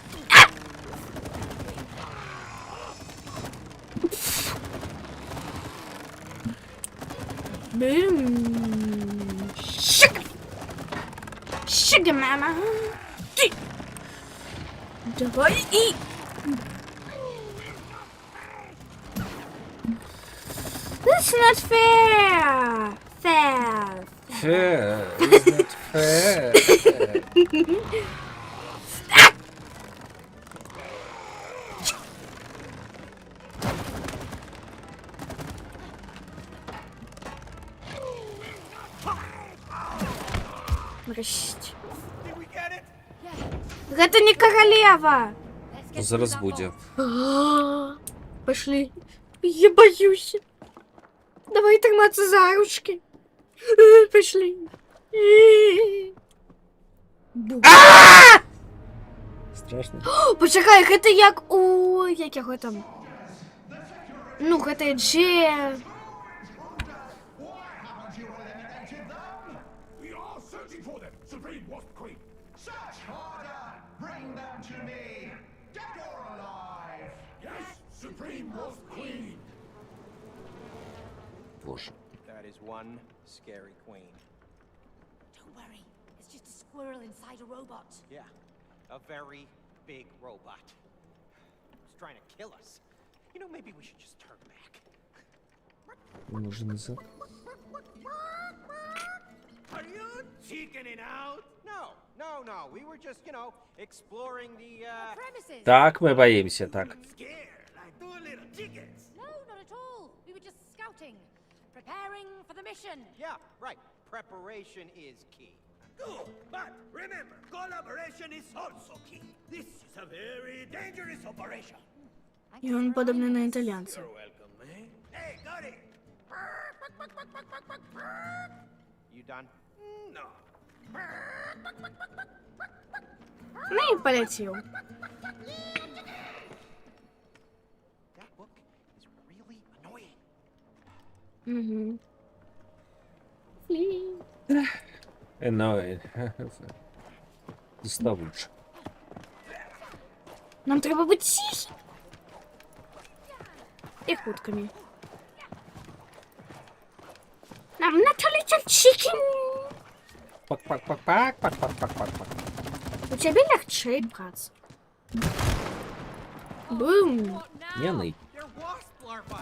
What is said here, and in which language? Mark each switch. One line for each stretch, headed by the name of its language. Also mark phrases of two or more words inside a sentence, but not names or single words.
Ukrainian: Бим. Щик. Щига, мама. Ти. Давай і...
English: That's not fair. Fair. Fair, is not fair.
Ukrainian: Нарешті.
English: Did we get it?
Russian: Это не королева.
English: Let's get
Ukrainian: Зараз
English: through that
Ukrainian: буде.
English: vault.
Russian: Пошли. Я боюсь. Давай триматься за ручки. Пошли. Страшно.
Ukrainian: Почекай, это як у... Як його там? Ну,
Russian: это Дже...
English: We are searching for them, Supreme Wasp Queen. Search harder! Bring them to me! Боже. That is one scary queen. Don't worry, it's just a squirrel inside a robot. Yeah, a very big robot. It's trying to kill us. You know, maybe we should just turn back.
Ukrainian: Може назад?
English: Are you chickening out? No. We were just, exploring the, Premises?
Ukrainian: Так, ми боїмося, так.
English: scared like two little chickens. No, not at all. We were just scouting, preparing for the mission. Yeah, right. Preparation is key. Good, but remember, collaboration is also key. This is a very dangerous operation. Thanks
Ukrainian: І він
English: for
Ukrainian: подобний на
English: reminding us.
Ukrainian: італійця.
English: You're welcome, eh? Hey, got it. You done? No.
Ukrainian: Ну і полетів.
English: That book is really annoying. Угу.
Ukrainian: Доставуче. Нам треба бути тихі. І хутками.
English: Нам not a little chicken. Пак-пак-пак-пак-пак-пак-пак-пак-пак.
Ukrainian: У тебе легче, брат. Бум.
English: What now?
Ukrainian: Няний.
English: They're wasp larvae.